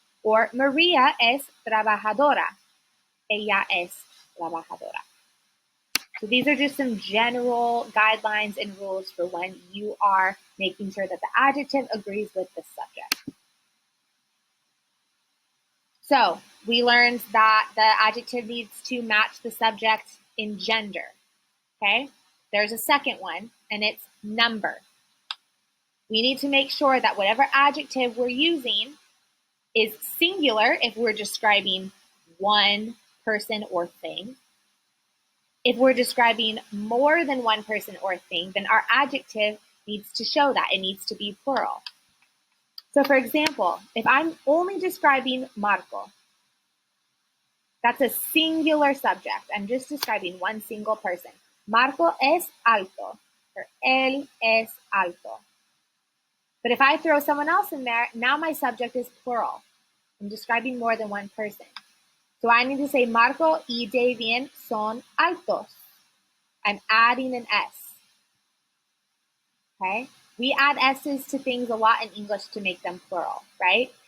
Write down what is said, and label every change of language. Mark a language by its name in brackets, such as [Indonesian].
[Spanish] Or Maria es trabajadora. Ella es trabajadora. [English] So these are just some general guidelines and rules for when you are making sure that the adjective agrees with the subject. So we learned that the adjective needs to match the subject in gender. Okay? There's a second one, and it's number. We need to make sure that whatever adjective we're using is singular if we're describing one person or thing. If we're describing more than one person or thing, then our adjective needs to show that. It needs to be plural. So for example, if I'm only describing Marco, that's a singular subject. I'm just describing one single person. [Spanish] Marco es alto, or él es alto. [English] But if I throw someone else in there, now my subject is plural. I'm describing more than one person. So I need to say [Spanish] Marco y David son altos. [English] I'm adding an S. Okay? We add S's to things a lot in English to make them plural, right?